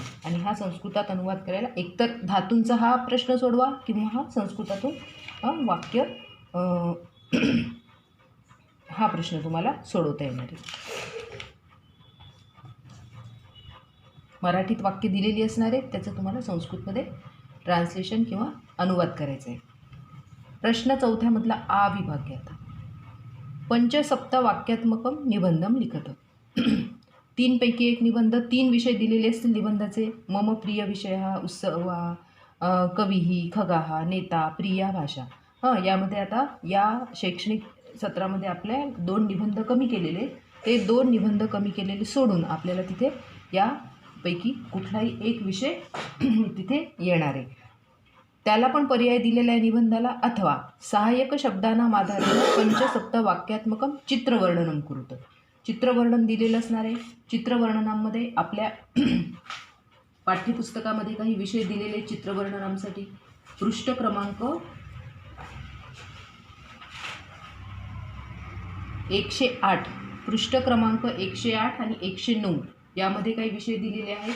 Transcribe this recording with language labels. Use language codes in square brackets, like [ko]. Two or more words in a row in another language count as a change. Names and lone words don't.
[mr] आणि हा संस्कृतात अनुवाद करायला एकतर धातूंचा हा प्रश्न सोडवा किंवा हा संस्कृतातून वाक्य हा प्रश्न तुम्हाला सोडवता येणार आहे. मराठीत वाक्य दिलेली असणार आहे, त्याचं तुम्हाला संस्कृतमध्ये ट्रान्सलेशन किंवा अनुवाद करायचं आहे. प्रश्न चौथ्यामधला आ विभाग घ्या. [sa] पंचसप्त वाक्यात्मकम निबंधम लिखत. [mr] 3 पैकी 1 निबंध. 3 विषय दिलेले असतील निबंधाचे. [sa] मम प्रिय विषय हा उत्सवा, कविही, खगाहा, नेता, प्रिया भाषा. [mr] यामध्ये आता या शैक्षणिक सत्रामध्ये आपल्या 2 निबंध कमी केलेले, ते 2 निबंध कमी केलेले सोडून आपल्याला तिथे यापैकी कुठलाही एक विषय तिथे येणार आहे. त्याला पण पर्याय दिलेला आहे निबंधाला. [sa] अथवा सहाय्यक शब्दानां आधारेण पंचसप्त वाक्यात्मकम चित्रवर्णनम कुरुत. [mr] चित्रवर्णन दिलेलं असणार आहे. चित्रवर्णनामध्ये आपल्या पाठ्यपुस्तकामध्ये काही विषय दिलेले चित्रवर्णनांसाठी. पृष्ठ क्रमांक 108, पृष्ठ क्रमांक 108 आणि 109 यामध्ये काही विषय दिलेले आहेत.